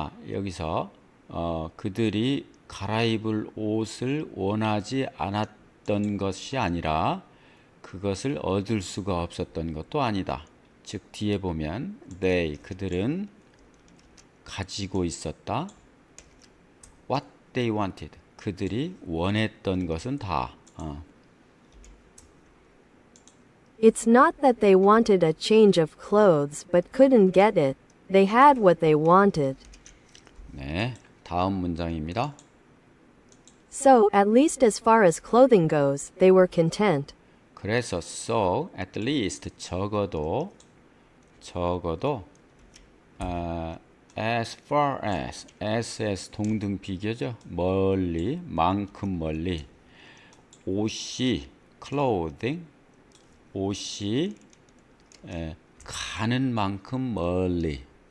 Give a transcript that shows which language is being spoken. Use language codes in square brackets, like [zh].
[ko] 여기서 그들이 갈아입을 옷을 원하지 않았던 것이 아니라 그것을 얻을 수가 없었던 것도 아니다. 즉 뒤에 보면 그들은 가지고 있었다. [en] What they wanted [ko] 그들이 원했던 것은 다. [en] It's not that they wanted a change of clothes but couldn't get it. They had what they wanted. [ko] 네, 다음 문장입니다. [en] So, at least as far as clothing goes, they were content. [ko] 그래서 [en] so at least [ko] 적어도 [en] as far as [ko] 동등 비교죠. 멀리 만큼 멀리 옷이 clothing 옷이 가는 만큼 멀리.